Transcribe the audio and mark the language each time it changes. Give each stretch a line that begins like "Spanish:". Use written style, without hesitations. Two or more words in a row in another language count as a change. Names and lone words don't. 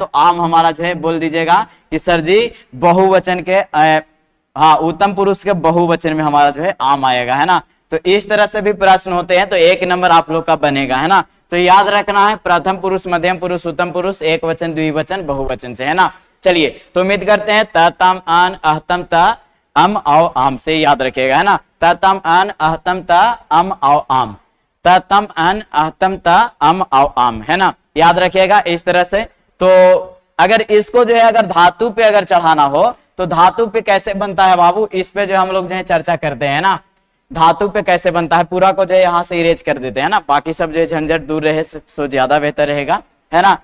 Hindi: तो आम हमारा जो है बोल दीजिएगा कि सर जी बहुवचन के हाँ, उत्तम पुरुष के बहुवचन में हमारा जो है आम आएगा, है ना। तो इस तरह से भी प्रश्न होते हैं, तो एक नंबर आप लोग का बनेगा, है ना। तो याद रखना है प्रथम पुरुष, मध्यम पुरुष, उत्तम पुरुष, एक वचन, द्विवचन, बहुवचन से, है ना। चलिए, तो उम्मीद करते हैं
Sanskrit: त, तम, आन, अहतम, त, अम,
Hindi: आओ, आम से याद रखिएगा, है ना।
Sanskrit: त, तम, आन, अहतम, त, अम, आओ, आम, त, तम, अन, अहतम, त, अम, आओ, आम,
Hindi: है ना, याद रखिएगा इस तरह से। तो अगर इसको जो है अगर धातु पे अगर चढ़ाना हो, तो धातु पे कैसे बनता है बाबू, इस पे जो हम लोग जो है चर्चा करते हैं ना, धातु पे कैसे बनता है, पूरा को जो है यहाँ से इरेज कर देते हैं ना, बाकी सब जो है झंझट दूर रहे सो ज्यादा बेहतर रहेगा, है ना।